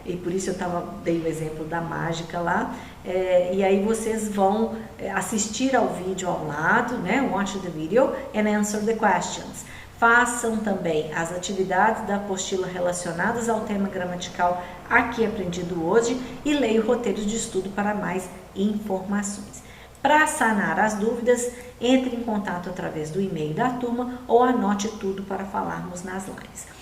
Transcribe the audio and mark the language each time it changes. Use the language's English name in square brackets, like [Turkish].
[Portuguese] E por isso eu dei o exemplo da mágica lá. E aí vocês vão assistir ao vídeo ao lado, né? [English] Watch the video and answer the questions. [Portuguese] Façam também as atividades da apostila relacionadas ao tema gramatical aqui aprendido hoje e leia o roteiro de estudo para mais informações. Para sanar as dúvidas, entre em contato através do e-mail da turma ou anote tudo para falarmos nas lives.